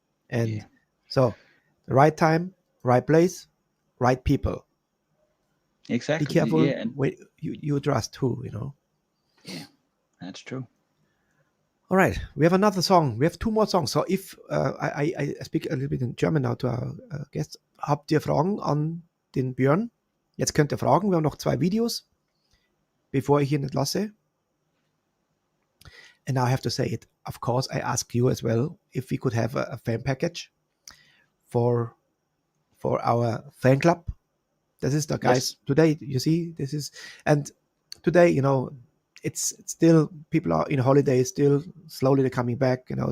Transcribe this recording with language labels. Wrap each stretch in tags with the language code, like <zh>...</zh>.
<en>And so the right time, right place, right people. Exactly. Be careful. Yeah, and you trust who, you know? yeah, that's true. All right, we have another song. We have 2 more songs. So if I speak a little bit in German now to our guests.</en> <de>Habt ihr Fragen an den Björn? Jetzt könnt ihr fragen. Wir haben noch 2 Videos, bevor ich ihn entlasse.</de> <en>And now I have to say it. Of course, I ask you as well if we could have a fan package for our fan club. This is the guys today. You see, this is, and today, you know, it's still, people are in holidays, still slowly they're coming back, you know.</en>